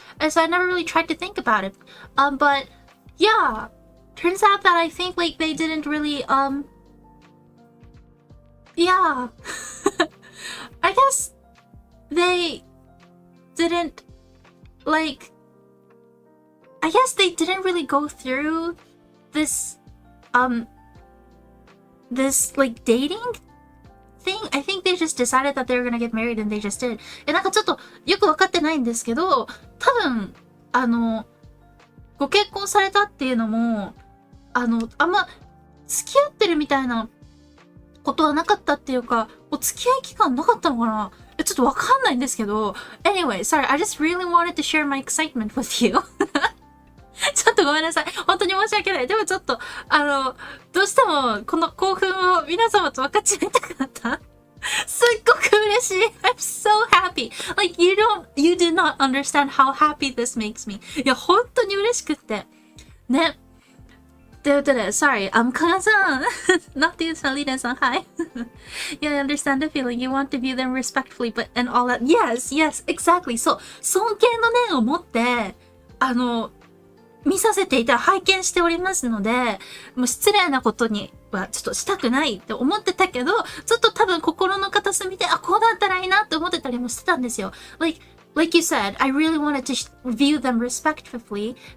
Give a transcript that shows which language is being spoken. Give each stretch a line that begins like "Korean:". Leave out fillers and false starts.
English: And so I never really tried to think about it. But yeah, turns out that I think like they didn't really, yeah, I guess they didn't like, I guess they didn't really go through this, this like dating thing. I think they just decided that they were gonna get married and they just did.
Japanese: なんかちょっとよくわかってないんですけど、多分、ご結婚されたっていうのも、あんま付き合ってるみたいなことはなかったっていうか、お付き合い期間なかったのかな？ちょっとわかんないんですけど、
English: anyway, sorry, I just really wanted to share my excitement with you.
Japanese: ちょっとごめんなさい。本当に申し訳ない。でもちょっと、どうしてもこの興奮を皆様と分かち合いたかった。すっごく嬉しい。
English: I'm so happy. Like, you do not understand how happy this makes me.
Japanese: いや、本当に嬉しくって。ね。ということで、
English: sorry,
Japanese: かがさん。
English: not the Salida さん、hi. You understand the feeling. You want to view them respectfully, but, and all that. Yes, yes, exactly.
Japanese: そう。尊敬の念を持って、見させていたら拝見しておりますので、もう失礼なことにはちょっとしたくないって思ってたけど、ちょっと多分心の片隅で、こうだったらいいなって思ってたりもしてたんですよ。
English: Like you said, I really wanted to view them respectfully.